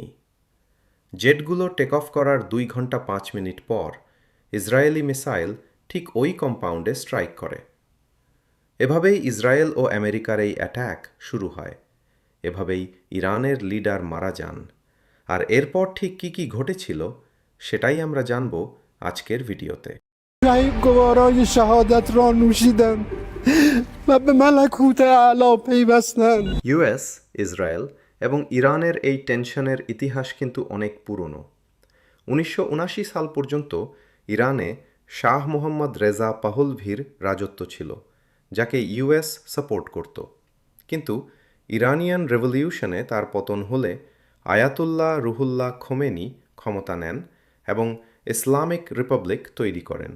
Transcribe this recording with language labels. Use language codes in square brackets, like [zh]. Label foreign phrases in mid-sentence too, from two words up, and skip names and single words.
[bn] জেটগুলো [en] take off [bn] করার ২ ঘন্টা ৫ মিনিট পর ইসরায়েলি মিসাইল ঠিক ওই কম্পাউন্ডে স্ট্রাইক করে। এভাবেই ইসরায়েল ও আমেরিকার এই অ্যাট্যাক শুরু হয়। এভাবেই ইরানের লিডার মারা যান। আর এরপর ঠিক কি কি ঘটেছিল সেটাই আমরা জানব আজকের ভিডিওতে। [fa] رأی گوارای شهادت را نوشیدم و به ملکوت اعلی پیوستند. [bn] ইউএস, ইসরায়েল এবং ইরানের এই টেনশনের ইতিহাস কিন্তু অনেক পুরনো। ১৯৭৯ সাল পর্যন্ত ইরানে শাহ মোহাম্মদ রেজা পাহলভির রাজত্ব ছিল, যাকে ইউএস সাপোর্ট করত। কিন্তু [en] Iranian revolution [bn] তার পতন হলে আয়াতুল্লাহ রুহুল্লাহ খোমেনি ক্ষমতা নেন এবং [en] Islamic Republic [bn] তৈরি করেন।